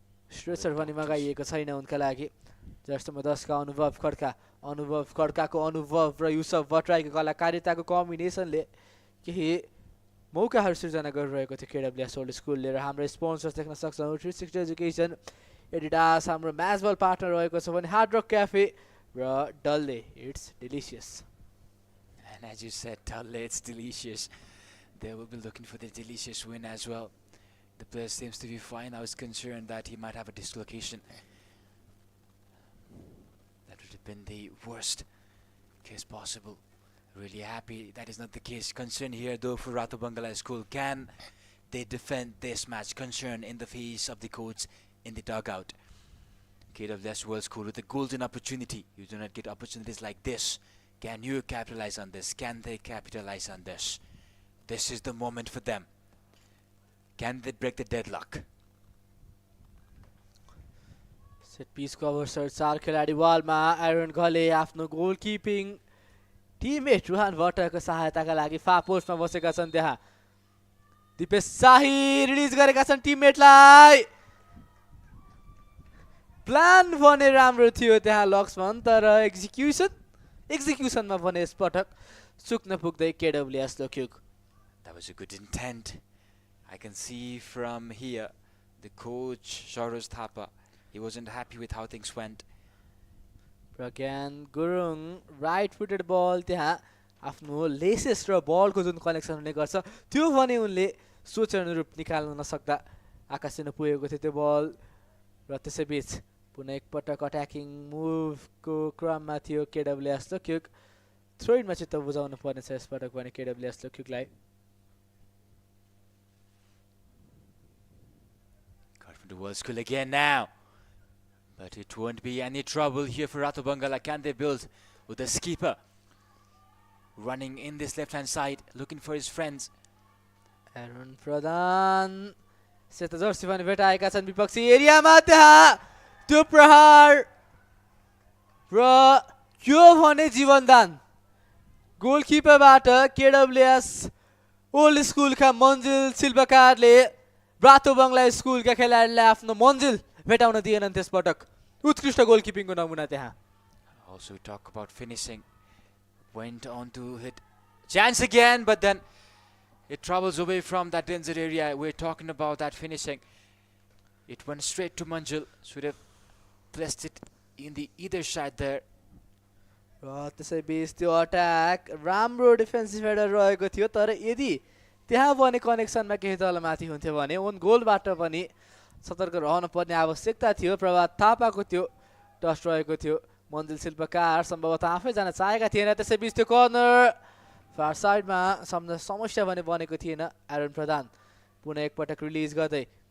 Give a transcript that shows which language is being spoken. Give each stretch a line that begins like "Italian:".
Nepali: Stretcher पनि मगाइएको छैन उनका लागि जस्ट नम्बर 10 का अनुभव खड्काको अनुभव र युसुफ भट्टराईको कलाकारिताको कम्बिनेसनले केही मौकाहरू सृजना गरिरहेको थियो KWS ओल्ड स्कुलले र हाम्रो स्पोन्सर्स देख्न सक्छौं 360 एजुकेसन एडिडास हाम्रो म्याच बल पार्टनर रहेको छ भने हार्ड रक क्याफे र डलले it's delicious
English: And as you said, Dalle, it's delicious. They will be looking for the delicious win as well. The player seems to be fine. I was concerned that he might have a dislocation. That would have been the worst case possible. Really happy that is not the case. Concern here though for Rato Bangla School. Can they defend this match? Concern in the face of the coach in the dugout. KWS World School with a golden opportunity. You do not get opportunities like this. Can you capitalize on this? Can they capitalize on this? This is the moment for them. Can they break the deadlock?
Nepali: Set piece cover short चार खेलाडी वालमा iron Ghale आफ्नो गोलकिपिङ teammate Ruhan भट्टको सहायताका लागि फा पोस्टमा बसेका छन् त्यहाँ दिपेश शाही रिलिज गरेका छन् टिममेटलाई प्लान भने राम्रो थियो त्यहाँ लक्ष्मण तर एक्जिक्युसनमा भने यसपटक चुक्न पुग्दै KWS लोक्युग
English: That was a good intent. I can see from here the coach Sharos Thapa, he wasn't happy with how things went.
Nepali: Pragyan Gurung right footed बल त्यहाँ आफ्नो लेसेस र बलको जुन कनेक्सन हुने गर्छ त्यो भने उनले सोचे अनुरूप निकाल्न नसक्दा आकाशिन पुगेको थियो त्यो बल र त्यसैबीच पुनः एकपटक अट्याकिङ मुभको क्रममा थियो केडब्ल्युएस लोकयुग थ्रो इनमा चित्त बुझाउनु पर्नेछ यसपटक भने केडब्ल्युएस लोकयुगलाई
English: The world school again now, but it won't be any trouble here for Rato Bangla. Can they build with the skipper running in this left hand side looking for his friends?
Nepali: Aaron प्रधान सेतो Jersey पनि भेटाएका छन् विपक्षी एरियामा त्यहाँ त्यो प्रहार र यो भने जीवनदान गोलकिपरबाट केडब्ल्युएस ओल्ड स्कुलका मन्जिल शिल्पकारले रातो बङ्गला स्कुलका खेलाडीलाई आफ्नो मन्जिल भेटाउन दिएनन् त्यसपटक उत्कृष्ट गोलकिपिङको नमुना त्यहाँ
English: Also we talk about finishing, went on to hit chance again, but then it travels away from that danger area. We're talking about that finishing. It went straight to Manjul, should have placed it in the either side there.
Nepali: र त्यसैबीच त्यो attack राम्रो defensive header रहेको थियो तर यदि त्यहाँ भने कनेक्सनमा केही तलमाथि हुन्थ्यो भने ओन गोलबाट पनि सतर्क रहन पर्ने आवश्यकता थियो प्रभात थापाको त्यो टच रहेको थियो मन्जिल शिल्पकार सम्भवतः आफै जान चाहेका थिएन त्यसैबीच त्यो कर्नर फार साइडमा समस्या भने बनेको थिएन एरोन प्रधान पुनः एकपटक रिलिज गर्दै